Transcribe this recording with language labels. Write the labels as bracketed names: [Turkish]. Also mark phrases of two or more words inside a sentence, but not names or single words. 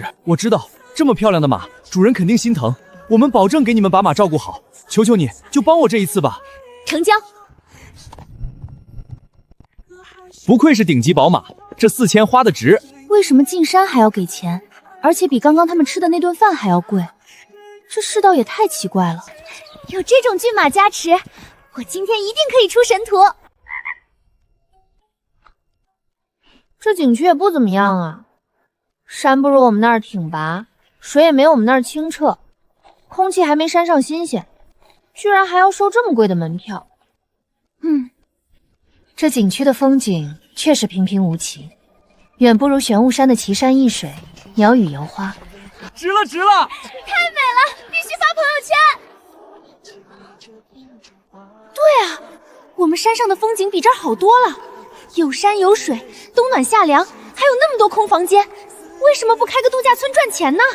[Chinese] 我知道，這麼漂亮的馬，主人肯定心疼，我們保證給你們把馬照顧好。求求你，就幫我這一次吧。成交。不愧是頂級寶馬，這4000花得值。為什麼進山還要給錢，而且比剛剛他們吃的那頓飯還要貴？這世道也太奇怪了。有這種骏馬加持，我今天一定可以出神图。這景区也不怎麼樣啊，山不如我們那兒挺拔，水也沒有我們那兒清澈，空氣還沒山上新鮮，居然還要收這麼貴的门票。这景區的風景確實平平無奇，遠不如玄武山的奇山異水，鳥語遊花。值了，值了！太美了，必須發朋友圈。对啊，我們山上的風景比這兒好多了，有山有水，冬暖夏涼，還有那麼多空房間，為什麼不開個度假村賺錢呢？